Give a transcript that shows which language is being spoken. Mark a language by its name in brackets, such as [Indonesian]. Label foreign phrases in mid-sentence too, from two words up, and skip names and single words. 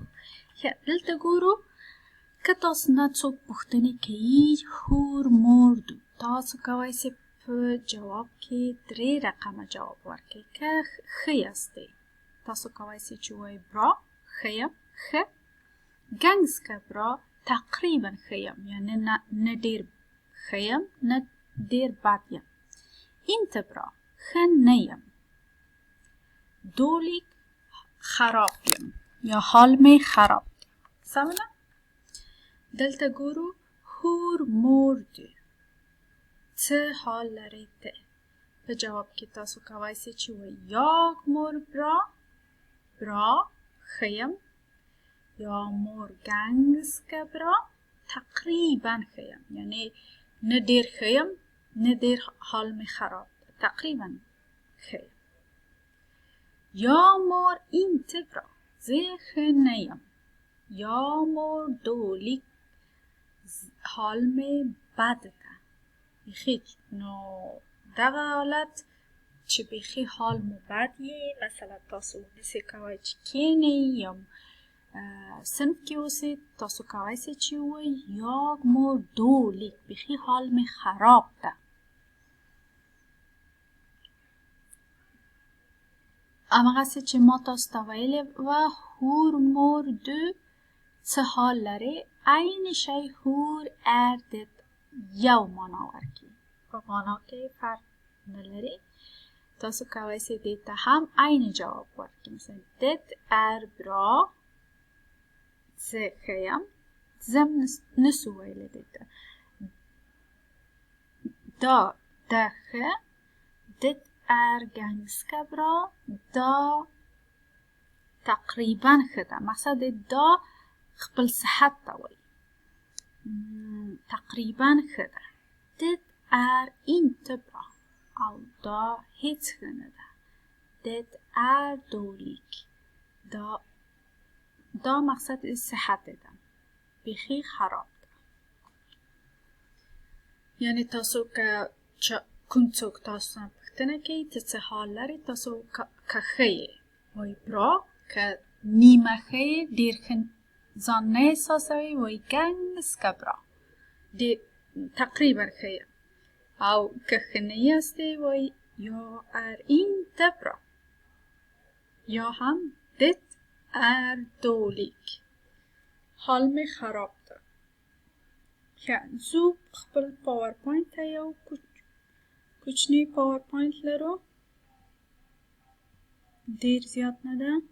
[Pashto] ښه، دلته ګورو که تاسو نه څوک پوښتنې کوي [Swedish] hur mår du, [Pashto] تاسو کولی سئ په جواب کې 3 رقمه جواب ورکړئ. که ښه یاستئ تاسو کولی سئ چې ووایئ برا، ښه یم، ښه. [Swedish] ganska bra، [Pashto] تقریبا ښه یم، یعنی نه ډېر ښه یم نه ډېر بد یم. [Swedish] inte bra، [Pashto] ښه نه یم. dålig، خراب یم یا حال می خراب دی. سمه؟ دلته ګورو [Swedish] hur mår du, [Pashto] څه حال لرئ ته؟ په جواب کې تاسو کولی سئ چې وایئ [Swedish] jag mår bra، bra، [Pashto] ښه یم. [Swedish] یا mår ganska bra، [Pashto] تقریبا ښه یم، یعنی نه ډېر ښه یم نه ډېر حال می خراب دی، تقریبا ښه یم. [Swedish] Jag mår inte bra، [Pashto] زه ښه نه یم. [Swedish] Jag mår dåligt، [Pashto] حال می بد ده. بیخی نو دغه حالت چې بیخی حال مو بد یې، مثلا تاسو داسې کوئ چې کینئ یا صنف کې اوسئ، تاسو کولی سئ چې ووایئ [Swedish] jag mår dåligt، [Pashto] بیخی حال می خراب ده. هماغسې چې ما تاسو ته ویلې وه [Swedish] hur mår du, [Pashto] څه حال لرئ؟ عین شی [Swedish] hur det [Pashto] یو معنا ورکوي، په معنا کې فرق نه لري. تاسو کولی سئ دې ته هم عین جواب ورکړئ. [Swedish] مثلا det bra، [Pashto] زه ښه یم، زه نسو ویلی دې ته. ده ښه، [Swedish] det ganska bra، [Pashto] دا تقریبا ښه ده. مقصد دا خپل صحت ته وایي، تقریبا ښه ده. [Swedish] det inte bra، [Pashto] او دا هیڅ ښه نه ده. [Swedish] det dåligt، [Pashto] دا مقصد صحت ده، بیخی خراب ده. یعنی تاسو که کوم څوک تاسو نه پوښتنه کوي ته څه حال لرئ، تاسو که ښه یې وایئ برا، که نیمه ښه یې ډېر ښه ځان نه احساسوئ وایئ [Swedish] ganska bra، [Pashto] تقریبا ښه یم. او که ښه نه یاستئ وایئ [Swedish] jag inte bra، [Pashto] یا هم [Swedish] det dåligt، [Pashto] حال می خراب ده. زو خپل پاورپوینټ ته یو کوچنی پاورپوینټ لرو، ډېر زیات نه ده.